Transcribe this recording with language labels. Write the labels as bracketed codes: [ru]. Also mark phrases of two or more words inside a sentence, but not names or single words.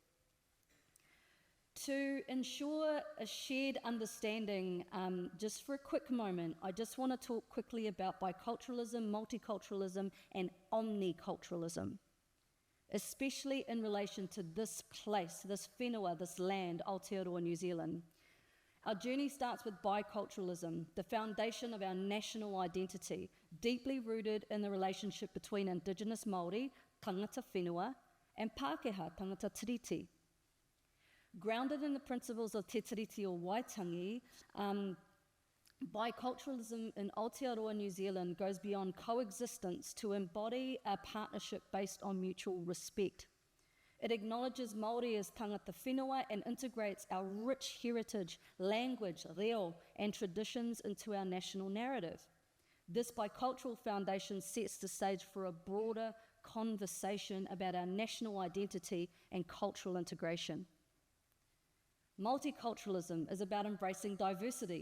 [en] To ensure a shared understanding, just for a quick moment, I just want to talk quickly about biculturalism, multiculturalism, and omni-culturalism, especially in relation to this place, this whenua, this land, Aotearoa, New Zealand. Our journey starts with biculturalism, the foundation of our national identity, deeply rooted in the relationship between Indigenous Māori, [mi] tangata whenua, [en] and [mi] Pākehā tangata tiriti. [en] Grounded in the principles of te tiriti o Waitangi, biculturalism in Aotearoa New Zealand goes beyond coexistence to embody a partnership based on mutual respect. It acknowledges Māori as [mi] tangata whenua [en] and integrates our rich heritage, language, reo, and traditions into our national narrative. This bicultural foundation sets the stage for a broader conversation about our national identity and cultural integration. Multiculturalism is about embracing diversity.